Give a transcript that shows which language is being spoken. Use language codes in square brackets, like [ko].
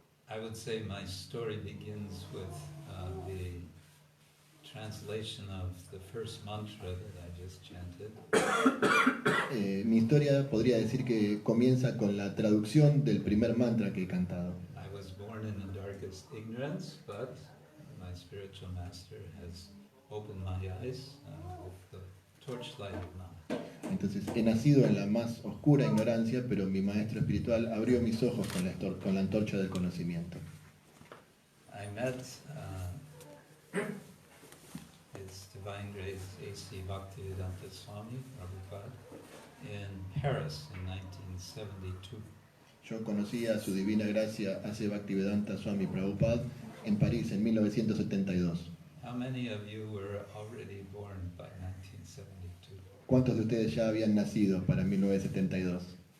[en] I would say my story begins with the translation of the first mantra that I just chanted. [es] Mi historia podría decir que comienza con la traducción del primer mantra que he cantado. [en] I was born in the darkest ignorance, but my spiritual master has opened my eyes with the torchlight of knowledge. [es] Entonces he nacido en la más oscura ignorancia, pero mi maestro espiritual abrió mis ojos con la antorcha del conocimiento. [en] I met His Divine Grace A.C. Bhaktivedanta Swami Prabhupada in Paris in 1972. [es] Yo conocí a su divina gracia A.C. Bhaktivedanta Swami Prabhupada en París en 1972. [en] How many of you were already born by 1972? [es] ¿Cuántos de ustedes ya habían nacido para 1972?